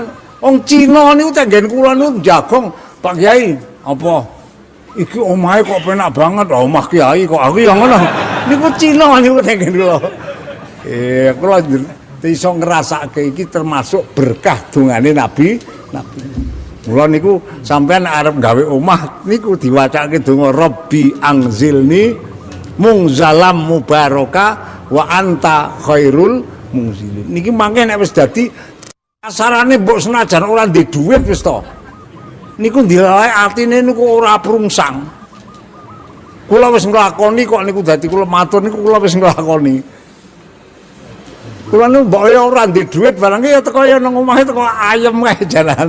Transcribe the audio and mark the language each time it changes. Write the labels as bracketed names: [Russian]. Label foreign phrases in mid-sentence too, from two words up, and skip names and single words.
[Javanese] Wong Cina niku tengen kula niku jagong Pak Kyai apa iki omahe kok penak banget omah Kyai kok aku ya ngono. Niku Cina niku tengen kula. Kula iso ngrasake iki termasuk berkah dongane Nabi. Mula niku sampean arep gawe omah niku diwacake donga [Arabic] رب أنزلني منزلا مباركا وأنت خير المنزلين. [Javanese] Niki mangke nek wis dadi asarane mbok senajan ora ndek dhuwit wis to. Niku dilalae atine niku ora prungsang. Kula wis nglakoni kok niku dadi kula matur niku kula wis nglakoni. Kula niku mbok ora ndek dhuwit barang ya teko ya nang omahe teko ayem kae jalan.